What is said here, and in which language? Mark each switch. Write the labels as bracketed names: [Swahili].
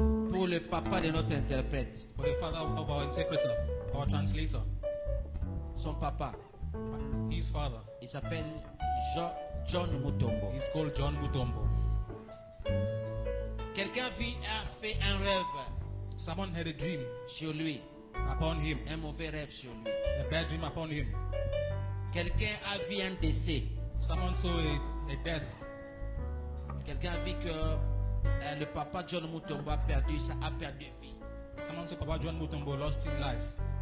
[French] pour le papa de notre interprète. [English] for the father of our interpreter, our translator, [French] Son papa, [English] his father. [French] il s'appelle John Mutombo. [English] He's called John Mutombo. [French] Quelqu'un a fait un rêve [English] Someone had a dream [French] sur lui, [English] upon him, [French] un mauvais rêve sur lui. [English] a bad dream upon him. [French] Quelqu'un a vu un décès. [English] Someone saw a death. [French] Quelqu'un a vu que le papa John Mutombo a perdu vie. [English] Someone saw Papa John Mutombo lost his life.